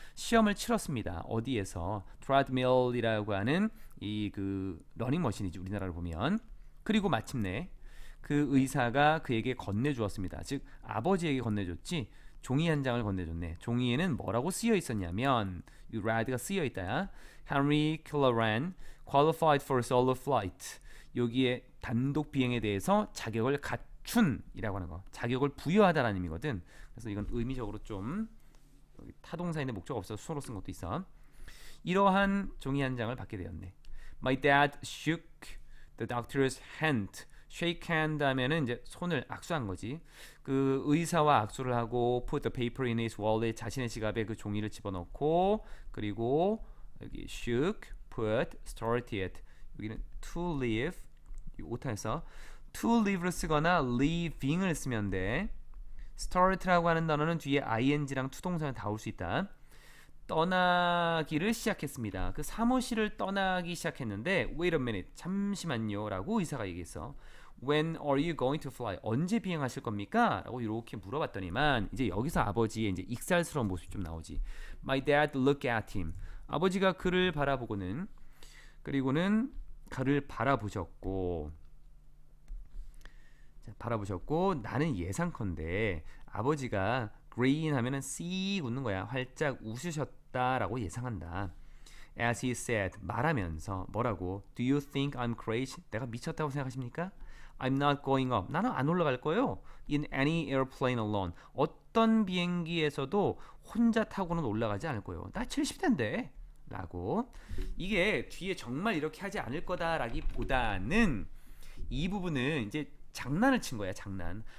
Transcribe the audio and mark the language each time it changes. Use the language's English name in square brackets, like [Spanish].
[Korean] 시험을 치렀습니다. 어디에서? 트레드밀이라고 하는 이 그 러닝머신이지 우리나라로 보면. 그리고 마침내 그 의사가 그에게 건네주었습니다. 즉 아버지에게 건네줬지. 종이 한 장을 건네줬네. 종이에는 뭐라고 쓰여 있었냐면 이 red가 쓰여 있다야. [English] Henry Killoran qualified for solo flight. [Korean] 여기에 단독 비행에 대해서 자격을 갖춘이라고 하는 거. 자격을 부여하다라는 의미거든. 그래서 이건 의미적으로 좀 타동사인데 목적 없어서 수어로 쓴 것도 있어. 이러한 종이 한 장을 받게 되었네. [English] My dad shook the doctor's hand. [Korean] shake hand 하면은 이제 손을 악수한 거지. 그 의사와 악수를 하고 [English] put the paper in his wallet. [Korean] 자신의 지갑에 그 종이를 집어넣고 그리고 여기 shook, put, started. 여기는 to live 오타에서 to live를 쓰거나 living을 쓰면 돼. start라고 하는 단어는 뒤에 ing랑 투동사가 다 올 수 있다. 떠나기를 시작했습니다. 그 사무실을 떠나기 시작했는데 [English] wait a minute [Korean] 잠시만요 라고 의사가 얘기했어. [English] When are you going to fly? [Korean] 언제 비행하실 겁니까? 라고 이렇게 물어봤더니만 이제 여기서 아버지의 이제 익살스러운 모습이 좀 나오지. [English] My dad looked at him. [Korean] 아버지가 그를 바라보고는 그리고는 그를 바라보셨고 나는 예상컨대 아버지가 green 하면은 씩 웃는 거야. 활짝 웃으셨다라고 예상한다. [English] As he said [Korean] 말하면서 뭐라고? [English] Do you think I'm crazy? [Korean] 내가 미쳤다고 생각하십니까? [English] I'm not going up. [Korean] 나는 안 올라갈 거예요. [English] In any airplane alone. [Korean] 어떤 비행기에서도 혼자 타고는 올라가지 않을 거예요. 나 70대인데. 라고. 이게 뒤에 정말 이렇게 하지 않을 거다라기보다는 이 부분은 이제 장난을 친 거야. 장난.